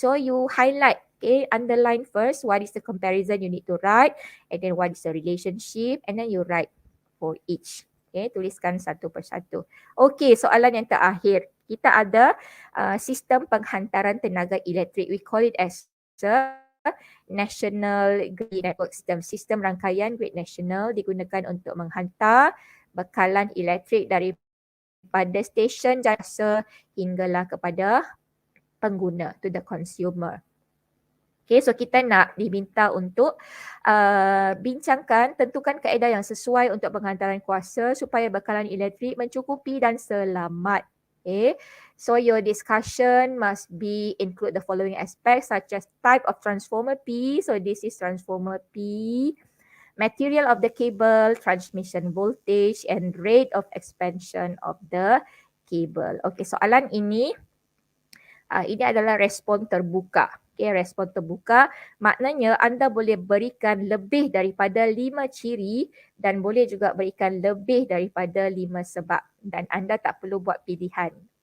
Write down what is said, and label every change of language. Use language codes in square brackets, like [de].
[en] So you highlight, okay, underline first what is the comparison you need to write, and then what is the relationship, and then you write for each. [ms] Okay, tuliskan satu persatu. Okay, soalan yang terakhir. Kita ada sistem penghantaran tenaga elektrik. [en] We call it as a National Grid Network System. [ms] Sistem rangkaian grid nasional digunakan untuk menghantar bekalan elektrik daripada stesen jasa hinggalah kepada pengguna, [en] to the consumer. [ms] Okay, so kita nak diminta untuk bincangkan, tentukan kaedah yang sesuai untuk penghantaran kuasa supaya bekalan elektrik mencukupi dan selamat. [en] Okay, so your discussion must be include the following aspects such as type of transformer P, so this is transformer P, material of the cable, transmission voltage, and rate of expansion of the cable. [ms] Okay, soalan ini adalah respon terbuka. Okay, respon terbuka maknanya anda boleh berikan lebih daripada 5 ciri dan boleh juga berikan lebih daripada 5 sebab dan anda tak perlu buat pilihan.